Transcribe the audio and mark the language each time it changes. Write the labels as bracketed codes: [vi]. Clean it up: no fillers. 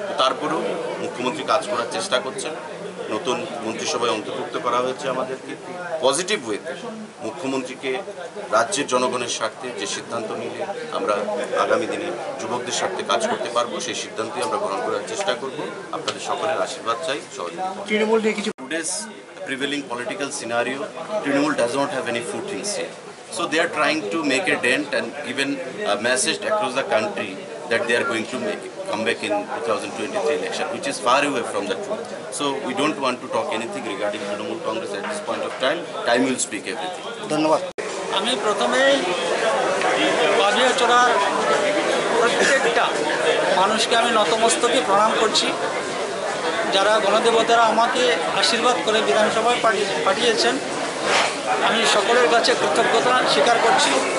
[bn] তারপরেও মুখ্যমন্ত্রী কাজ করার চেষ্টা করছেন। নতুন মন্ত্রিসভায় অন্তর্ভুক্ত করা হয়েছে আমাদেরকে পজিটিভ ওয়েতে। মুখ্যমন্ত্রীকে রাজ্যের জনগণের স্বার্থে যে সিদ্ধান্ত নিলে আমরা আগামী দিনে যুবকদের স্বার্থে কাজ করতে পারবো, সেই সিদ্ধান্তই আমরা গ্রহণ করার চেষ্টা করব। আপনাদের সকলের আশীর্বাদ চাই, সহযোগিতা। তৃণমূল নিয়ে কিছু [en] Today's prevailing political scenario, Trinamool does not have any footings here. So they are trying to make a dent and even a message across the country that they are going to come back in 2023 election, which is far away from the truth. So we don't want to talk anything regarding Trinamool Congress at this point of time. Time will speak everything. [bn] ধন্যবাদ। আমি প্রথমেই বাজিয়াচড়ার প্রত্যেকটা মানুষকে আমি নতমস্তকে প্রণাম করছি। যারা গণদেবতারা আমাকে আশীর্বাদ করে বিধানসভায় পাঠিয়েছেন, আমি সকলের কাছে কৃতজ্ঞতা স্বীকার করছি।